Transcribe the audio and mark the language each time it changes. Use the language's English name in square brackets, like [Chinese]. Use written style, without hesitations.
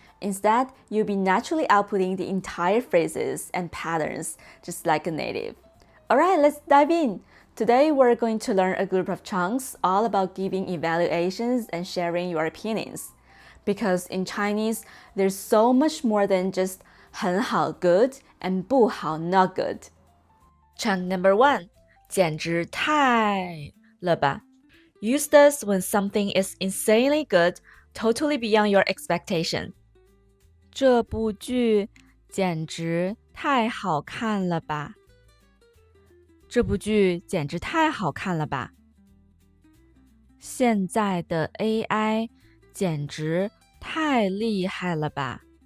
[English] Instead, you'll be naturally outputting the entire phrases and patterns just like a native. Alright, let's dive in. Today we're going to learn a group of chunks all about giving evaluations and sharing your opinions. Because in Chinese, there's so much more than just 很好 good and 不好 not good. Chunk number 1, [Chinese] 简直太了吧. [English] Use this when something is insanely good, totally beyond your expectation. [Chinese] 这部剧简直太好看了吧。这部剧简直太好看了吧。现在的 AI 简直太厉害了吧。